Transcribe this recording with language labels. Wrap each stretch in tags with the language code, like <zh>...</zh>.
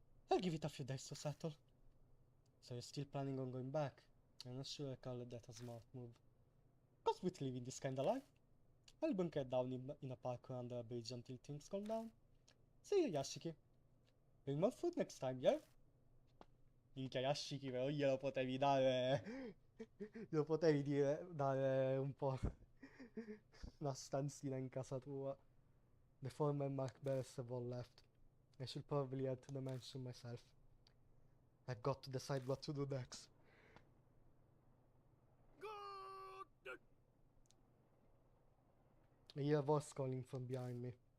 <en>I'll give it a few days to settle. So you're still planning on going back? I'm not sure I call that a smart move. Cause with living this kind of life. I'll bunker down in a park or under a bridge until things calm down. See you, Yashiki. Bring more food next time, yeah?</en> <it>Minchia, Yashiki, però glielo potevi dare... Lo potevi dare un po' una stanzina in casa tua.</it> <en>The former Mark Blasfemia left. I should probably head to the mansion myself. I've got to decide what to do next. I hear a voice calling from behind me.</en>